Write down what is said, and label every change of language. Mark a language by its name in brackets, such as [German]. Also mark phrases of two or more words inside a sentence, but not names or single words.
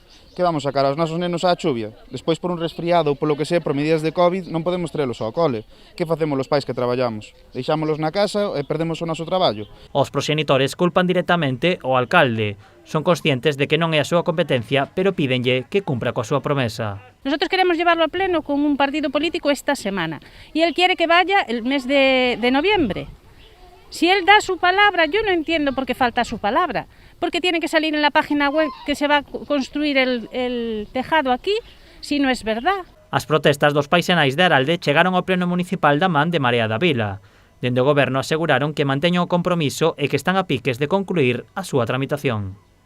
[Galician] Que vamos sacar aos nosos nenos á chuvia? Despois por un resfriado ou polo que sea, por medidas de Covid, non podemos traelos ao cole. Que facemos os pais que traballamos? Deixámolos na casa e perdemos o noso traballo? Os proxenitores culpan directamente ao alcalde. Son conscientes de que non é a súa competencia, pero pídenlle que cumpra coa súa promesa. [Spanish] Nosotros queremos llevarlo a pleno con un partido político esta semana y él quiere que vaya el mes de noviembre. Si él da su palabra, yo no entiendo por qué falta su palabra, porque tiene que salir en la página web que se va a construir el tejado aquí, si no es verdad. [Galician] As protestas dos pais e nais de Aralde chegaron ao pleno municipal da man de Marea da Vila. Dende o goberno aseguraron que manteñen o compromiso e que están a piques de concluir a súa tramitación.